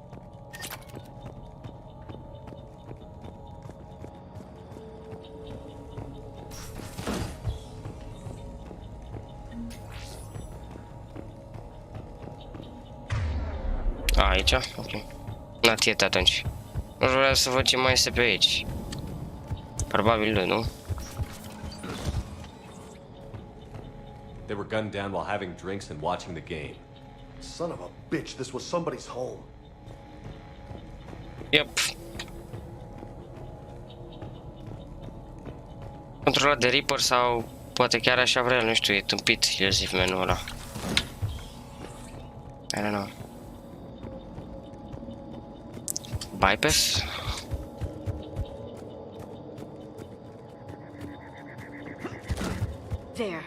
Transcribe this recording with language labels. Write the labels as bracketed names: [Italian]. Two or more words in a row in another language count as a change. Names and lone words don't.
[Romanian] Aici? Ok. [English] Not yet atunci. [Romanian] Nu vreau să văd ce mai este pe aici. Probabil nu. [English] They were gunned down while having drinks and watching the game. Son of a bitch, this was somebody's home. Yep. [Romanian] Controlat de Reaper sau poate chiar așa vrea, nu știu, e tâmpit Iosif menul ăla. [English] I don't know. Bypass? There.